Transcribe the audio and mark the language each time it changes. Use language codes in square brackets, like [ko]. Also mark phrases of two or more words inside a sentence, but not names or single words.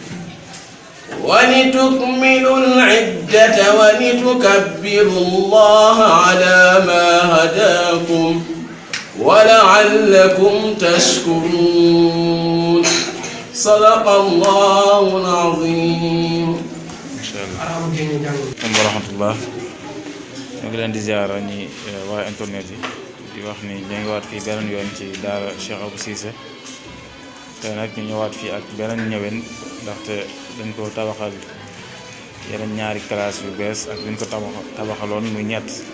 [ar] ولتكملوا العدة ولتكبروا الله على ما هداكم ولعلكم تشكرون صدق الله العظيم. ما شاء الله. ورحمة الله. [wo] ñu ngi leen di ziara ñi waa internet yi di wax ni ñu ngi waat fii beneen yoon ci daara Cheikh Abou Cissé te nag ñu ñëwaat fii ak beneen ñëwén ndaxte dañ ko tabaxal yeneen ñaari classe yu bees ak dañ ko tabaxaloon muy ñett